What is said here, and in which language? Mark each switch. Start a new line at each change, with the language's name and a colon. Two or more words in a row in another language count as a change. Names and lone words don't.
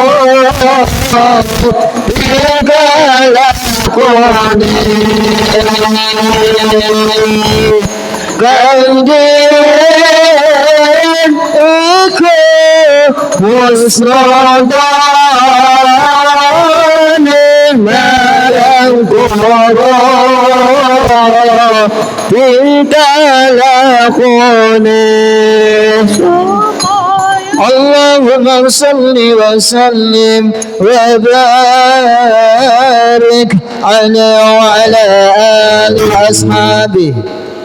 Javanese: tinggal lakoni kangen iku husnudane marang goro tinggal lakoni
Arabic: اللهم صل وسلم وبارك عليه وعلى آله وأصحابه